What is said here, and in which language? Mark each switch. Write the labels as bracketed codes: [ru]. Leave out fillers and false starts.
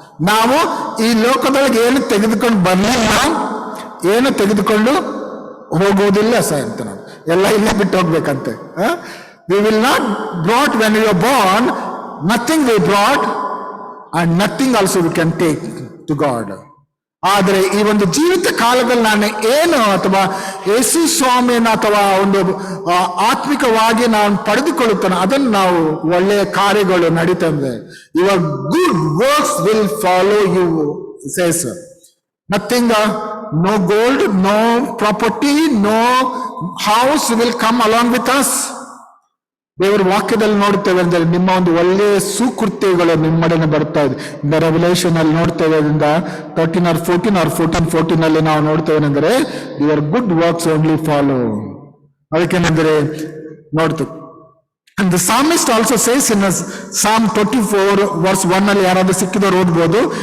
[kn] ನಾವು ಈ ಲೋಕದೊಳಗೆ ಏನು ತೆಗೆದುಕೊಂಡು ಬರಲಿಲ್ಲ, ಏನು ತೆಗೆದುಕೊಂಡು ಹೋಗುವುದಿಲ್ಲ ಸಹ ಅಂತ. ನಾವು ಎಲ್ಲ ಇಲ್ಲೇ ಬಿಟ್ಟು ಹೋಗ್ಬೇಕಂತೆ. [en] We will not brought when we are born, nothing we brought and nothing also we can take to God. [kn] ಆದರೆ ಈ ಒಂದು ಜೀವಿತ ಕಾಲದಲ್ಲಿ ನಾನು ಏನು ಅಥವಾ ಯೇಸು ಸ್ವಾಮಿಯನ್ನು ಅಥವಾ ಒಂದು ಆತ್ಮಿಕವಾಗಿ ನಾನು ಪಡೆದುಕೊಳ್ಳುತ್ತಾನೆ, ಅದನ್ನು ನಾವು ಒಳ್ಳೆಯ ಕಾರ್ಯಗಳು ನಡೀತಂದ್ರೆ, [en] Your good works will follow you says. Nothing, no gold, no property, no house will come along with us. [kn] ದೇವರ ವಾಕ್ಯದಲ್ಲಿ ನೋಡ್ತೇವೆ ಅಂದ್ರೆ ನಿಮ್ಮ ಒಂದು ಒಳ್ಳೆಯ ಸುಕೃತ್ಯಗಳು ನಿಮ್ಮಡನೆ ಬರ್ತಾ ಇದೆ. ರೆವಲ್ಯೂಷನ್ ಅಲ್ಲಿ ನೋಡ್ತೇವೆ, 13 or 14 ಅಲ್ಲಿ ನಾವು ನೋಡ್ತೇವೆ ಅಂದ್ರೆ [en] Your good works only follow. [kn] ಅದಕ್ಕೇನೆಂದ್ರೆ ನೋಡ್ತೇವೆ. [en] And the psalmist also says in Psalm 24 verse 1 [kn] ಅಲ್ಲಿ ಯಾರಾದ್ರೂ ಸಿಕ್ಕಿದವರು ಓದ್ಬೋದು.